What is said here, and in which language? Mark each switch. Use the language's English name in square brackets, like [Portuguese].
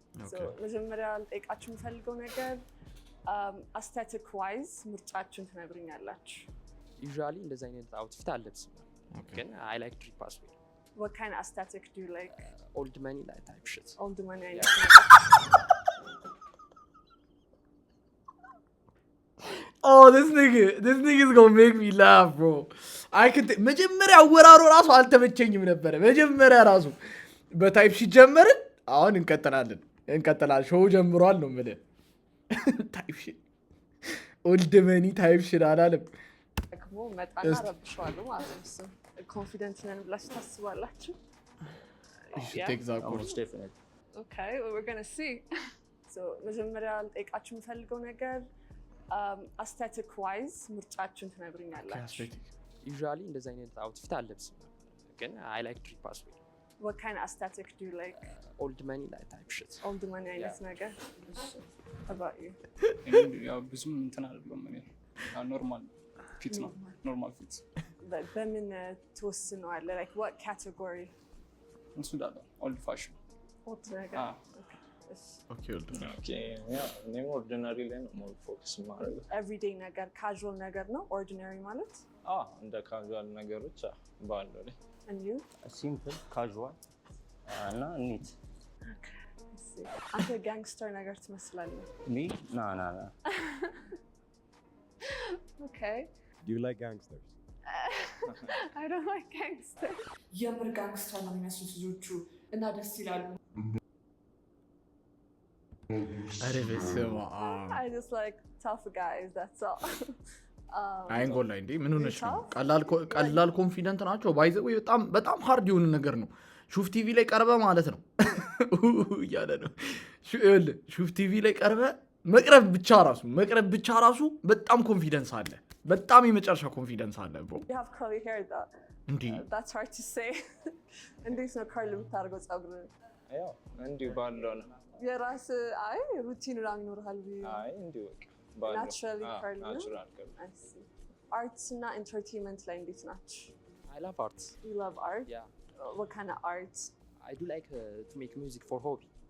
[Amharic] So መጀመሪያ ልጠይቃችሁ የምፈልገው ነገር aesthetic wise ምርጫችሁን ትነግሩኛላችሁ? [English] usually [Amharic] እንደዚህ አይነት አውትፊት አለብስም፣ ግን [English] I like drip as well. What kind of aesthetic do you like? Old money like type shit. Old money. Oh, this nigga is gonna make me laugh, bro. [Amharic] መጀመሪያ አወራሩ ራሱ አልተመቸኝም ነበረ። መጀመሪያ ራሱ በታይፕ ሺት ጀመርን። አሁን እንቀጥላለን። ሾው ጀምሯል ነው የምልህ። ታይፕ ሺት ኦልድ መኒ ታይፕ ሺት አላለም። ደግሞ መጣና ረብሸዋለሁ ማለት ነው። ኮንፊደንት ነን ብላችሁ ታስባላችሁ? [English] most definitely. Okay, well, we're gonna see. [Amharic] So መጀመሪያ ልጠይቃችሁ የምፈልገው ነገር aesthetic wise ምርጫችሁን ትነግሩኛላችሁ። [English] Usually [Amharic] እንደዚህ አይነት አውትፊት አለብስም ግን [English] I like trip as well. What kind of aesthetic do you like? Old money like type shit. [Amharic] Old money አይነት ነገር. [English] How about you? [Amharic] ያው ብዙም እንትን አይደለም እኔ ኖርማል ፊት ነው ኖርማል ፊት በምን ትወስነዋለህ? [English] Like what category? [Amharic] እሱ ዳላ old fashion Old ነገር. [English] ኦኬ [Amharic] ኦኬ ያ እኔም ኦርዲናሪ ላይ ነው ሞር ፎከስ ማድረግ። ኤቭሪዴይ ነገር ካዥዋል ነገር ነው ኦርዲናሪ ማለት? እንደ ካዥዋል ነገሮች ባለው ላይ And you? [English] ሲምፕል ካዥዋል እና ኒት። [Amharic] አንተ ጋንግስተር ነገር ትመስላለህ። ሚ ና [English] Okay. Do you like gangsters? I don't like gangsters. [Amharic] የምር ጋንግስተር ነው የሚመስሉት ልጆቹ እና ደስ ይላሉ። ኧረ በስመ አብ። [English] I just like tough guys, that's all. [Amharic] አይንጎል ላይ እንዴ ምን ሆነሽ ነው? ቀላል ኮንፊደንት ናቸው። ባይ ዘ ወይ በጣም ሃርድ የሆነ ነገር ነው። ሹፍ ቲቪ ላይ ቀርበ ማለት ነው እያለ ነው። ሹፍ ቲቪ ላይ ቀርበ መቅረብ ብቻ ራሱ በጣም ኮንፊደንስ አለ። በጣም የመጨረሻ ኮንፊደንስ አለ ብሮ። [English] You have curly hair though. [Amharic] እንዴ [English] That's hard to say. [Amharic] እንዴት ነው curly የምታደርገው ፀጉር? ያው እንዲሁ ባለው ነው። የራስ አይ ሩቲን ምናምን ይኖርሃል ብዬ። አይ እንዲሁ ባለው [English] naturally curly [Amharic] ነው? [English] ናቹራል curly። I see. [Amharic] Arts እና entertainment ላይ እንዴት ናችሁ? [English] I love art. You love art? Yeah. What kind of art? I do like to make music for hobby.